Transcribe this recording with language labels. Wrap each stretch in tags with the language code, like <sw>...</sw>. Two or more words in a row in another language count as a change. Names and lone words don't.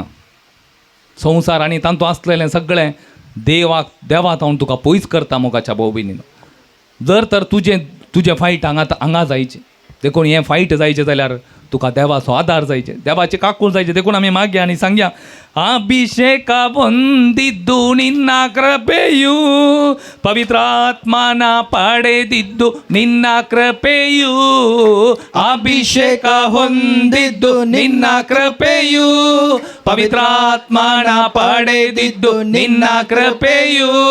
<kok>संवसार आनी तांतू आसलेलें सगळें देवात हांव तुका पयस करता मोगाच्या भोविनीन. जर तर तुजें फायट हांगा जायचें देखून हें फायट जायचें जाल्यार तुका देवाचो आदार जायचे, देवाचे काकूळ जायचे. देखून आमी मागया आनी सांगया,</kok> <kn>अभिषेका ಹೊಂದಿದ್ದು ನಿನ್ನ ಕೃಪೆಯು ಪವಿತ್ರಾತ್ಮನ ಪಡೆದಿದ್ದು ನಿನ್ನ ಕೃಪೆಯು. ಅಭಿಷೇಕ ಹೊಂದಿದ್ದು ನಿನ್ನ ಕೃಪೆಯು ಪವಿತ್ರಾತ್ಮನ ಪಡೆದಿದ್ದು ನಿನ್ನ ಕೃಪೆಯು.</kn>